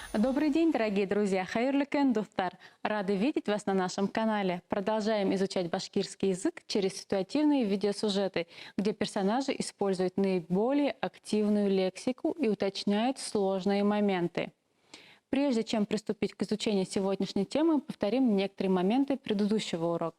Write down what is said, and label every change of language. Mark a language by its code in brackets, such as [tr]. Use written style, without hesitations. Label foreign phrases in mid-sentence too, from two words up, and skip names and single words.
[ru] Добрый день, дорогие друзья! [ba] Хайырлы күн, достар! [ru] Рады видеть вас на нашем канале. Продолжаем изучать башкирский язык через ситуативные видеосюжеты, где персонажи используют наиболее активную лексику и уточняют сложные моменты. Прежде чем приступить к изучению сегодняшней темы, повторим некоторые моменты предыдущего урока.